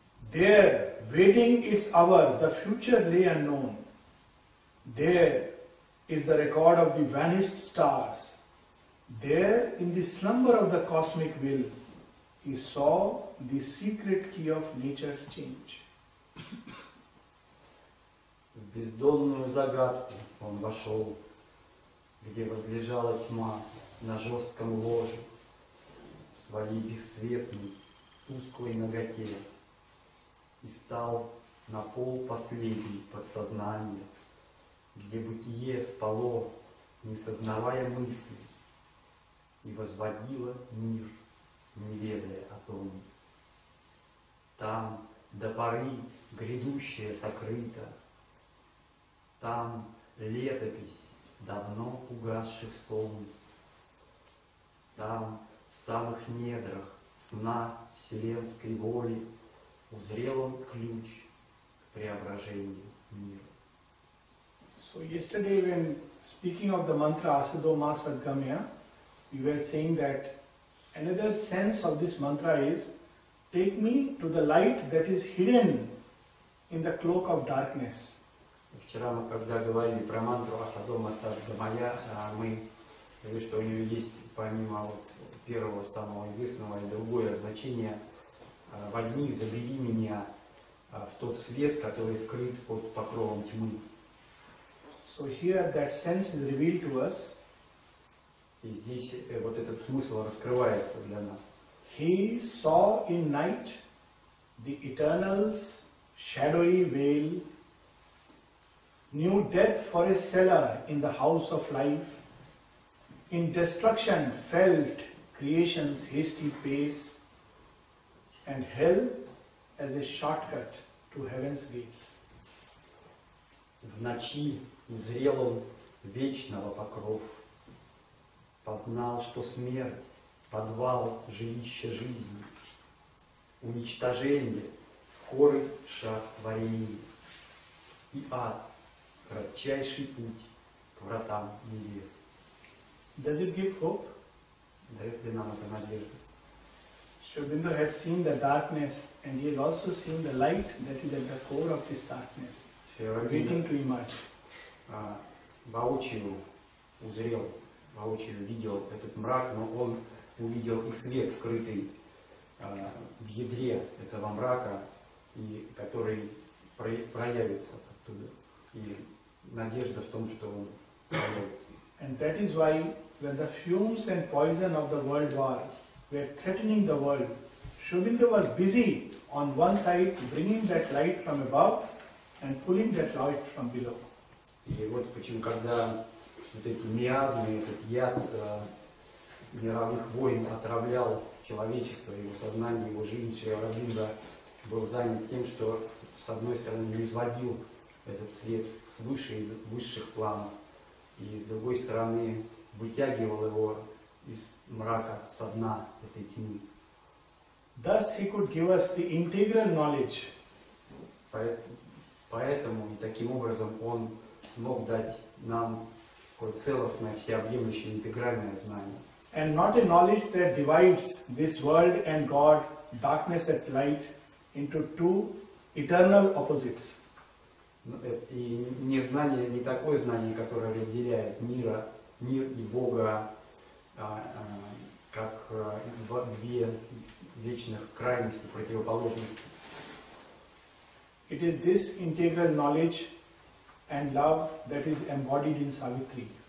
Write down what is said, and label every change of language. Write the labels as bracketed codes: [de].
[en] There, waiting its hour, the future lay unknown. There is the record of the vanished stars. There, in the slumber of the cosmic will, he saw the secret key of nature's change. [ru] В бездонную загадку он вошел, где возлежала тьма на жестком ложе, в своей бесцветной, тусклой наготе, и стал на пол последний подсознания, где бытие спало, не сознавая мыслей, и возводила мир, не ведая о том. Там до поры грядущее сокрыто, там летопись давно угасших солнц, там в самых недрах сна вселенской воли узрел он ключ к преображению мира. [en] So yesterday when speaking of the mantra Asado Ma Sadgamya, we were saying that another sense of this mantra is take me to the light that is hidden in the cloak of darkness. [ru] Вчера мы, когда говорили про мантру Асадо Ма Садгамая, мы говорили, что у нее есть помимо вот первого самого известного и другое значение «возьми, забери меня в тот свет, который скрыт под покровом тьмы». [en] So here that sense is revealed to us. [ru] И здесь вот этот смысл раскрывается для нас. [en] He saw in night the eternal's shadowy veil, knew death for a cellar in the house of life, in destruction felt creation's hasty pace, and hell as a shortcut to heaven's gates. [ru] В ночи узрел он вечного покров, познал, что смерть — подвал жилища жизни, уничтожение — скорый шаг творения, и ад — кратчайший путь к вратам небес. [en] Does it give hope? [ru] Дает ли нам это надежду? [en] Shri Aurobindo had seen the darkness and he has also seen the light that is at the core of this darkness, [ru] Шри Ауробиндо [en] waiting to emerge. [ru] воочию узрел, воочию видел этот мрак, но он увидел и свет, скрытый в ядре этого мрака, и который проявится оттуда. И надежда в том, что он проявится. [en] And that is why when the fumes and poison of the world war were threatening the world, Shri Aurobindo was busy on one side bringing that light from above and pulling that light from below. [ru] И вот почему, когда вот эти миазмы, этот яд мировых войн отравлял человечество, его сознание, его жизнь, Шри Ауробиндо был занят тем, что с одной стороны низводил этот свет свыше, из высших планов, и с другой стороны вытягивал его из мрака, со дна этой тьмы. [en] Thus he could give us the integral knowledge. [ru] Поэтому и таким образом он смог дать нам такое целостное, всеобъемлющее, интегральное знание. [en] And not a knowledge that divides this world and God, darkness and light, into two eternal opposites. [ru] И не знание, не такое знание, которое разделяет мир и Бога, как две вечных крайности, противоположности. [en] It is this integral knowledge and love that is embodied in Savitri.